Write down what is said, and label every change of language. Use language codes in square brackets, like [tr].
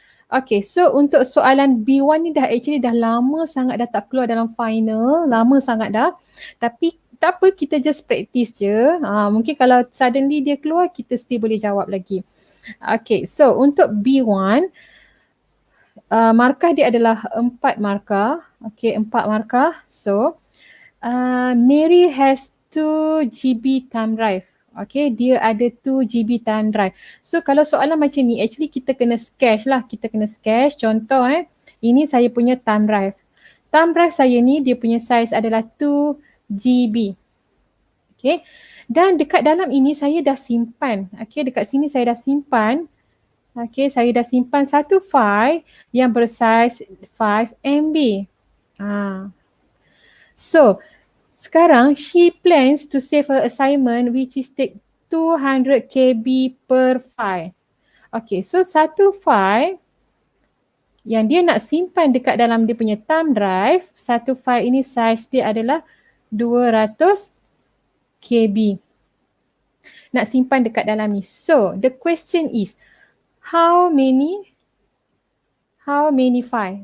[ms] Okay, so untuk soalan B1 ni actually dah lama sangat dah tak keluar dalam final. Lama sangat dah. Tapi tak apa, kita [en] just practice [ms] je. Mungkin kalau suddenly dia keluar, kita still boleh jawab lagi. Okay, so untuk B1, markah dia adalah 4 markah. Okay, 4 markah. [en] So, Mary has 2 GB thumb drive. [ms] Okay, dia ada 2 GB thumb drive. So, kalau soalan macam ni, actually kita kena sketch lah. Kita kena sketch. Contoh ini saya punya thumb drive. Thumb drive saya ni, dia punya size adalah 2 GB. Okay. Dan dekat dalam ini saya dah simpan. Okay, dekat sini saya dah simpan. Okay, saya dah simpan satu file yang bersaiz 5 MB. [en] So, sekarang she plans to save her assignment which is take 200 KB per file. [ms] Okay, so satu file yang dia nak simpan dekat dalam dia punya thumb drive, satu file ini saiz dia adalah 200 KB. Nak simpan dekat dalam ni. [en] So, the question is, how many file?